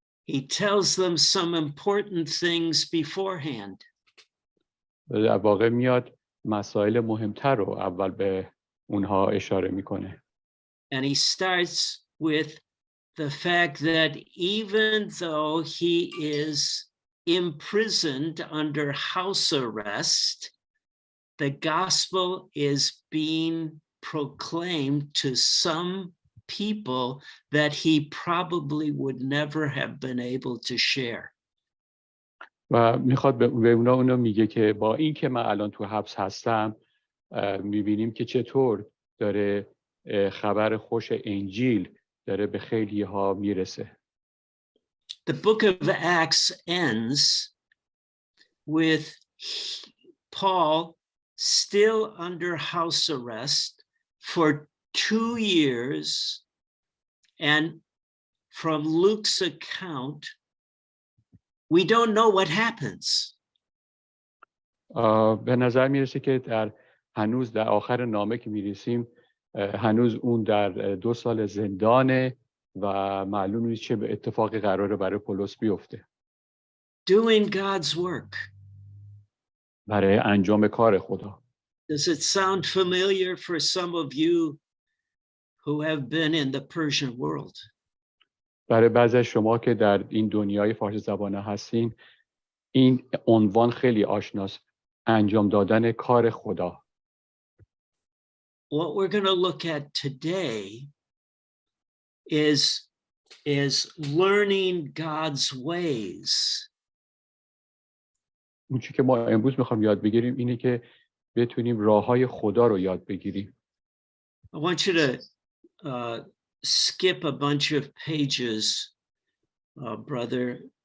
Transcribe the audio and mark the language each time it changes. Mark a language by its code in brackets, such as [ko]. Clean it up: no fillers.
[en] He tells them some important things beforehand. [fa] در واقع میاد مسائل مهمتر رو اول به اونها اشاره میکنه. [en] And he starts with the fact that even though he is imprisoned under house arrest, the gospel is being proclaimed to some people that he probably would never have been able to share. [fa] و میخواد به اونو میگه که با این که من الان تو حبس هستم میبینیم که چطور داره خبر خوش انجیل داره به خیلی ها میرسه. [en] The book of Acts ends with Paul still under house arrest for 2 years, and from Luke's account, we don't know what happens. [fa] به نظر میرسه که هنوز در آخر نامه که میرسیم هنوز اون در 2 سال زندانه و معلوم نیست چه اتفاقی قراره برای پولس بیفته. [en] Doing God's work. [fa] برای انجام کار خدا. [en] Does it sound familiar for some of you who have been in the Persian world? [fa] برای بعضی از شما که در این دنیای فارسی زبانه هستین این عنوان خیلی آشناست، انجام دادن کار خدا. [en] What we're going to look at today is learning God's ways. [fa] اون چیزی که ما امروز میخوام یاد بگیریم اینه که بتونیم راهای خدا رو یاد بگیریم. [en] I want you to skip a bunch of pages, brother.